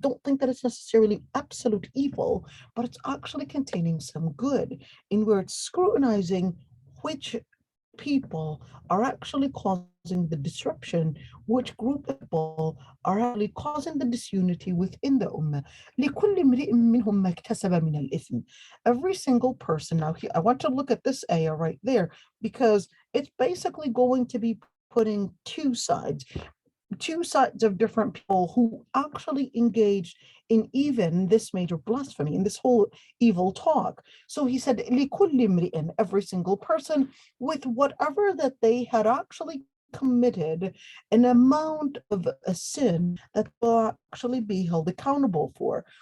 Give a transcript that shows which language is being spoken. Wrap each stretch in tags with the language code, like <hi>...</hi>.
<en>Don't think that it's necessarily absolute evil, but it's actually containing some good, in where it's scrutinizing which people are actually causing the disruption, which group of people are actually causing the disunity within the ummah.</en> <ar>لكل امرئ منهم ما اكتسب من الإثم.</ar> <en>Every single person. Now, I want to look at this ayah right there, because it's basically going to be putting two sides. two sides of different people who actually engaged in even this major blasphemy, in this whole evil talk. So he said,</en> <ar>لِكُلِّ امْرِئٍ,</ar> <en>every single person with whatever that they had actually committed, an amount of a sin that will actually be held accountable for.</en>